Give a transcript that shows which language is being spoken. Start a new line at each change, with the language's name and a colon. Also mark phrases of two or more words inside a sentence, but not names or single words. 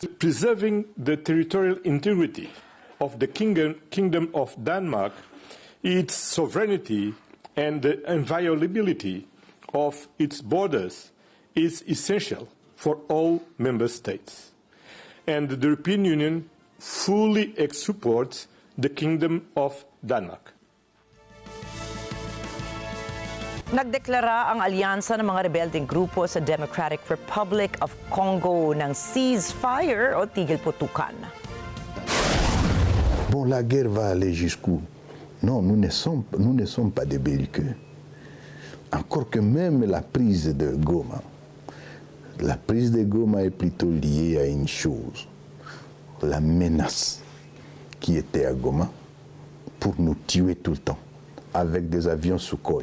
English: Preserving the territorial integrity of the Kingdom of Denmark, its sovereignty and the inviolability of its borders is essential for all member states. And the European Union fully supports the Kingdom of Denmark.
Filipino: Nagdeklara ang alyansa ng mga rebeldeng grupo sa Democratic Republic of Congo ng ceasefire o tigil putukan.
French: Bon, la guerre va aller jusqu'où? Non, nous ne sommes pas des belliqueux. Encore que même la prise de Goma. La prise de Goma est plutôt liée à une chose. La menace qui était à Goma pour nous tuer tout le temps avec des avions Sukhoi.